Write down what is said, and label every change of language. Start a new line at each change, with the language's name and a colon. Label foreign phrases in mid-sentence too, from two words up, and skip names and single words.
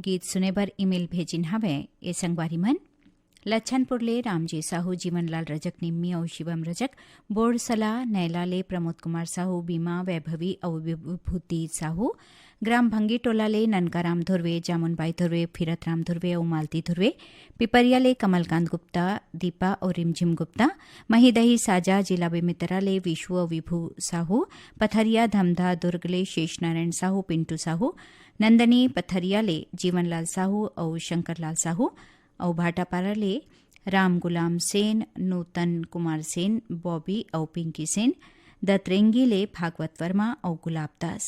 Chhattisgarhi: गीत सुने बर ईमेल भेजिन हवे ए संगवारी मन लच्छनपुरले रामजी साहू जीवनलाल रजक निम्मी और शिवम रजक बोरसला नैलाले प्रमोद कुमार साहू बीमा वैभवी और विभूति साहू ग्राम भंगी टोलाले ननकाराम धुर्वे जामुनबाई धुर्वे फिरतराम धुर्वे और मालती धुर्वे पिपरियाले कमलकांत गुप्ता दीपा और रिमझिम गुप्ता महिदही साजा जिला बेमितराले विश्व विभू साहू पथरिया धमधा दुर्गले शेषनारायण साहू पिंटू साहू नंदनी पथरियाले जीवनलाल साहू और शंकरलाल साहू और भाटापाराले राम गुलाम सेन नूतन कुमार सेन बॉबी और पिंकी सेन दतरेंगीले भागवत वर्मा और गुलाब दास।